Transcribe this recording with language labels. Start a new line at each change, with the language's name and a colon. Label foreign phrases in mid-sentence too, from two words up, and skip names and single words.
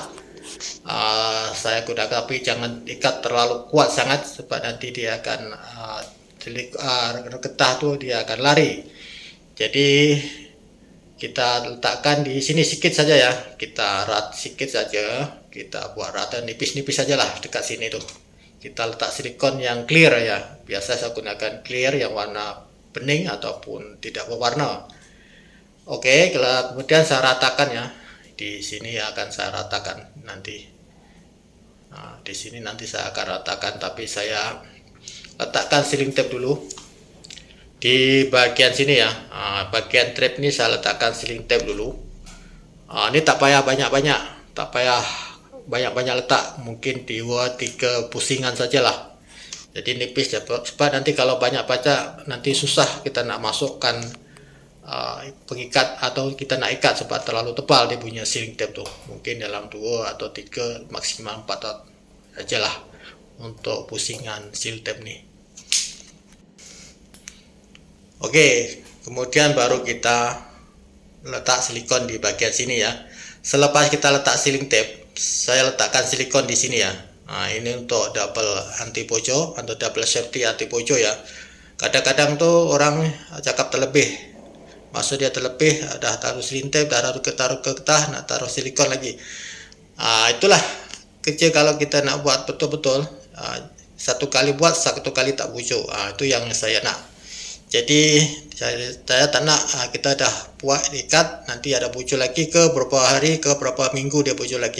Malay: Saya gunakan, tapi jangan ikat terlalu kuat sangat, sebab nanti dia akan getah tuh dia akan lari. Jadi kita letakkan di sini sedikit saja ya, kita rat sedikit saja, kita buat rata nipis-nipis saja lah dekat sini tuh. Kita letak silikon yang clear ya, biasa saya gunakan clear yang warna bening ataupun tidak berwarna. Oke, kemudian saya ratakan ya, di sini akan saya ratakan nanti. Nah, di sini nanti saya akan ratakan, tapi saya letakkan
English: sealing tape
Malay: dulu di bagian sini ya. Bagian trap ini saya letakkan
English: sealing tape
Malay: dulu. Ini tak payah banyak-banyak, tak payah banyak-banyak letak, mungkin 2-3 pusingan sajalah. Jadi nipis ya, sebab nanti kalau banyak baca nanti susah kita nak masukkan pengikat atau kita nak ikat, sebab terlalu tebal dia punya
English: sealing tape
Malay: tuh. Mungkin dalam 2 atau 3 maksimal 4 sajalah untuk pusingan
English: seal tape
Malay: nih. Oke, kemudian baru kita letak silikon di bagian sini ya. Selepas kita letak
English: sealing tape,
Malay: saya letakkan silikon di sini ya. Nah, ini untuk double anti bocor atau
English: double safety
Malay: anti bocor ya. Kadang-kadang tuh orang cakap terlebih, maksud dia terlebih, dah taruh
English: sealing tape,
Malay: dah taruh getah, nak taruh silikon lagi. Itulah kerja kalau kita nak buat betul-betul. Satu kali buat, satu kali tak bocor. Itu yang saya nak. Jadi saya tak nak kita dah buat ikat nanti ada bocor lagi ke berapa hari, ke berapa minggu dia bocor lagi.